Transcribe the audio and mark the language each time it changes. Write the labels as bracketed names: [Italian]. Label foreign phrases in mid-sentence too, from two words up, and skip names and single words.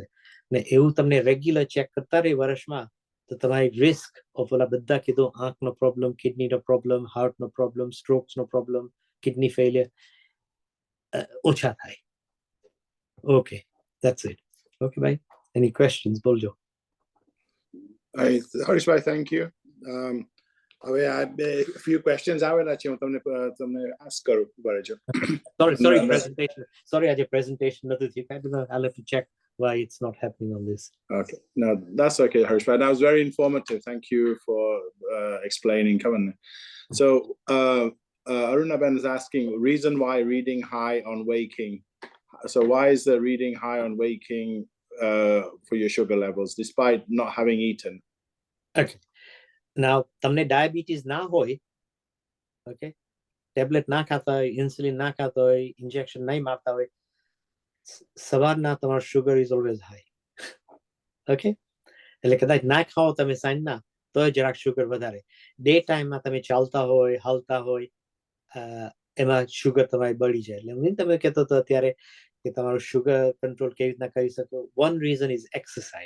[Gujarati] ને એવું તમને રેગ્યુલર ચેક કરતા રહે વર્ષમાં, તો તમારી [English] risk of [Gujarati] ઓલા બધા કીધું, આંખનો પ્રોબ્લેમ, કિડનીનો પ્રોબ્લેમ, હાર્ટનો પ્રોબ્લેમ, સ્ટ્રોક્સનો પ્રોબ્લેમ, [English] kidney failure [Gujarati] ઓછા થાય. [English] okay, that's it. okay ભાઈ, any questions બોલજો. [Gujarati] હરીશભાઈ, [English] thank you. [Gujarati] હવે આ બે [English] few questions [Gujarati] આવેલા છે, હું તમને ask કરું બરાબર છે. Sorry, આજે presentation નથી થયું. [English] I'll have to check why it's not happening on this. Okay, no, that's okay, Harish. That was very informative. Thank you for explaining. Come on. So, Aruna Ben is asking reason why reading high on waking. So, why is the reading high on waking for your sugar levels, despite not having eaten? Okay. Now, [Gujarati] તમને diabetes ના હોય, okay, ટેબ્લેટ ના ખાતા હોય, ઇન્સ્યુલિન ના ખાતા હોય, ઇન્જેક્શન નહીં મારતા હોય, સવારના તમારો [English] sugar is always high. [Gujarati] Okay, એટલે કદાચ ના ખાઓ તમે સાંજના તો જરાક શુગર વધારે. [English] day time [Gujarati] તમે ચાલતા હોય, હાલતા હોય, એમાં શુગર તમારી બળી જાય. એટલે હું તમે કહેતો હતો અત્યારે કે તમારું શુગર કંટ્રોલ કેવી રીતના કરી શકો. [English] one reason is exercise.